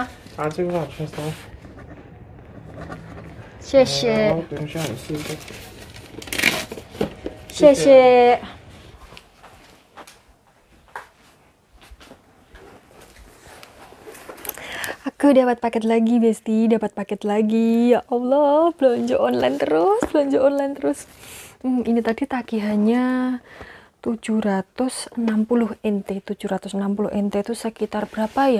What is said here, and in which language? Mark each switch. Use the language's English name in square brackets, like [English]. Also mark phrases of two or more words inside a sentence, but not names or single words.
[Chinese] 啊，这个往全搜。谢谢，等一下，我试一下。 [Indonesian] 谢谢。Aku dapat paket lagi, Besti, dapat paket lagi. Ya Allah, belanja online terus, belanja online terus. Ini tadi tagihannya 760 NT. 760 NT itu sekitar berapa ya?